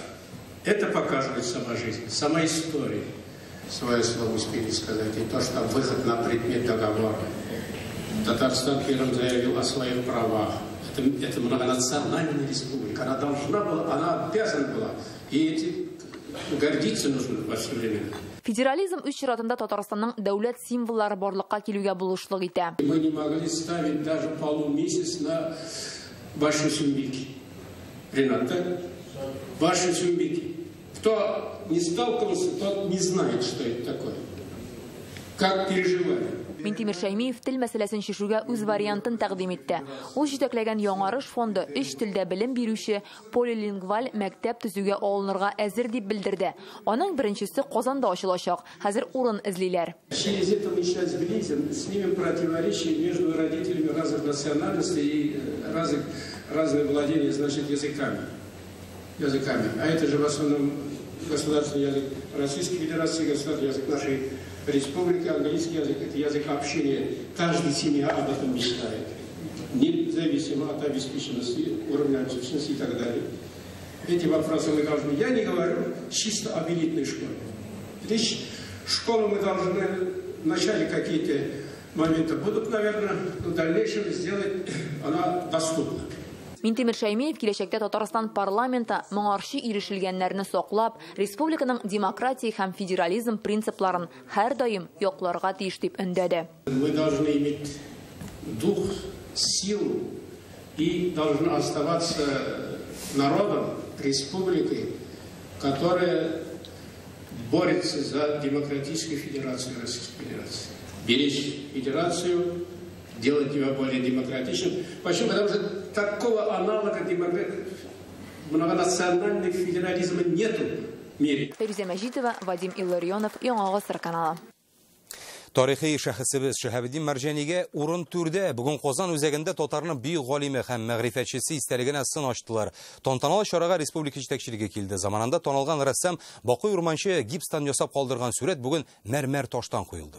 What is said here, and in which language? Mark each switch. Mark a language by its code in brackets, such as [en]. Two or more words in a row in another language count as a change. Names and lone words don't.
[ru] Это показывает сама жизнь, сама история. Свое слово успели сказать, и то, что выход на предмет договора. Татарстан первым заявил о своих правах. Это многонациональная республика. Она должна была, она обязана была. И этим гордиться нужно во все время. [tt] Федерализм үз чиратында Татарстанның дәүләт символлары барлыкка килүгә булышлык итә. [ru] Мы не могли ставить даже полумесяц на ваши сумбики. Ренат, так? Ваши сумбики. Кто не сталкивался, тот не знает, что это такое. Как переживали. [tt] Минтимер Шәймиев тел мәсьәләсен шешүгә үз вариантын тәкъдим итте. Ул җитәкләгән Яңарыш фонды өч телдә белем бирүче полилингваль мәктәп төзүгә алынырга әзер дип белдерде. Аның беренчесе Казанда ачылачак. Хәзер урын эзлиләр. [ru] Через это мы сейчас сблизим, снимем противоречия между родителями разных национальностей и разных владений, значит, языками. А это же в основном государственный язык Российской Федерации, государственный язык нашей республики, английский язык, это язык общения. Каждая семья об этом мечтает. Независимо от обеспеченности, уровня обеспеченности и так далее. Эти вопросы мы должны... Я не говорю чисто об элитной школе. Здесь школу мы должны вначале какие-то моменты будут, наверное, в дальнейшем сделать, она доступна. [tt] Минтимер Шәймиев киләчәктә Татарстан парламенты моңарчы ирешелгәннәрне саклап, республиканың демократия һәм федерализм принципларын һәр даим якларга тиеш дип өндәде. [ru] Мы должны иметь дух, силу и должны оставаться народом, республикой, которая борется за демократическую федерацию Российской Федерации. Беречь федерацию, делать ее более демократичным. Почему? Потому что такого аналога многонационального федерализма нету в мире. [tt] Фәрүзә Мәҗитова, Вадим Илларионов, Яңа Гасыр каналы. Тарихи шәхесебез Шиһабеддин Мәрҗәнигә урын түрдә. Бүген Казан үзәгендә татарның бөек галиме һәм мәгърифәтчесе истәлегенә сын ачтылар. Тантаналы чарага республика җитәкчелеге килде. Заманында танылган рәссам Бакый Урманчы гипстан ясап калдырган сүрәт бүген мәрмәр таштан куелды.